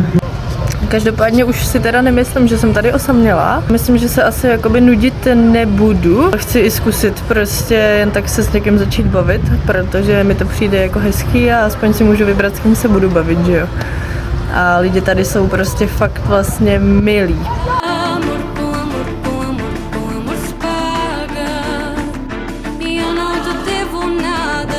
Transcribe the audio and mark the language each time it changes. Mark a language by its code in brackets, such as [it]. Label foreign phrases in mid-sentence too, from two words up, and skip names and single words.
[cs] Každopádně už si teda nemyslím, že jsem tady osamělá. Myslím, že se asi jakoby nudit nebudu. Chci i zkusit prostě jen tak se s někým začít bavit, protože mi to přijde jako hezký a aspoň si můžu vybrat, s kým se budu bavit, že jo. A lidi tady jsou prostě fakt vlastně milí. [pt] Amor com amor, com amor, com amor se paga. E eu não te devo nada.